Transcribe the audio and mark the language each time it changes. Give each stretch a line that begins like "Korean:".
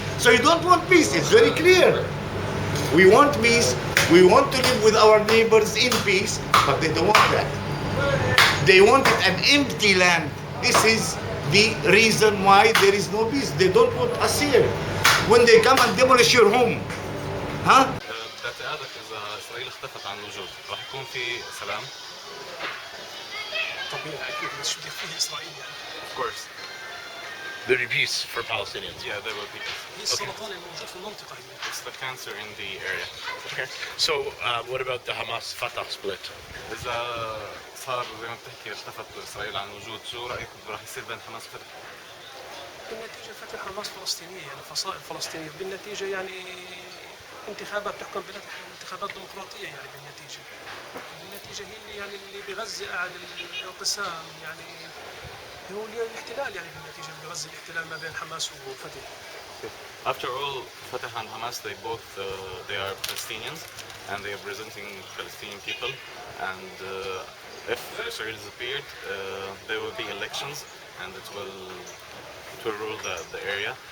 English: So you don't want peace, it's very clear. We want peace, we want to live with our neighbors in peace, but they don't want that. They wanted an empty land. This is the reason why there is no peace. They don't want us here. When they come and demolish your home,
Arabic: باعتقادك إذا إسرائيل اختفت عن الوجود راح يكون في سلام؟ طبيعي اكيد بس شو بدك فيه اسرائيل يعني؟
English: Of course. There'd be peace for Palestinians. Yeah, there will be.
Arabic: هي السرطان الموجود في المنطقه هي.
English: It's the cancer in the area. Okay. So, what about the Hamas-Fatah split?
Arabic: إذا صار زي ما بتحكي اختفت إسرائيل عن الوجود، شو رأيك راح يصير بين حماس وفتح؟ بالنتيجه فتح حماس فلسطينيه يعني فصائل فلسطينيه بالنتيجه يعني انتخابات تحكم بلاد انتخابات ديمقراطيه يعني بالنتيجه هي اللي يعني اللي بغزه قاعد الانقسام يعني هو الاحتلال يعني بالنتيجه بغزه الاحتلال ما بين حماس وفتح.
English: After all, Fatah and Hamas, they are Palestinians, and they are representing Palestinian people. And if Israel disappeared, there will be elections, and it will rule the area.